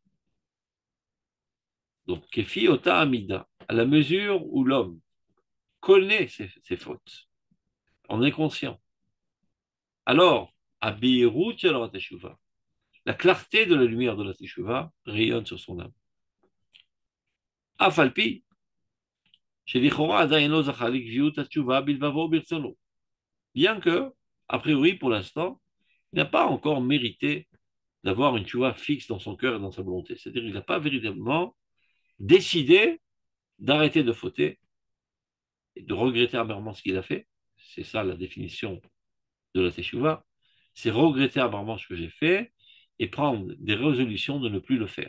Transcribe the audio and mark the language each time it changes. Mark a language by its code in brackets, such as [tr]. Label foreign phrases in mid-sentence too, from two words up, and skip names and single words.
[fr] Donc, [he] כפי אותה מדה, [fr] à la mesure où l'homme connaît ses fautes, en est conscient. Alors, [he] בהירות של התשובה, [fr] la clarté de la lumière de la teshuva rayonne sur son âme. [he] אף על פי, שלכאורה עדיין לא זכה לקביעות תשובה בלבבו ברצונו. [fr] Bien que, a priori, pour l'instant, il n'a pas encore mérité d'avoir une teshuva fixe dans son cœur et dans sa volonté. C'est-à-dire qu'il n'a pas véritablement décidé d'arrêter de fauter et de regretter amèrement ce qu'il a fait. C'est ça la définition de la teshuva. C'est regretter amèrement ce que j'ai fait et prendre des résolutions de ne plus le faire.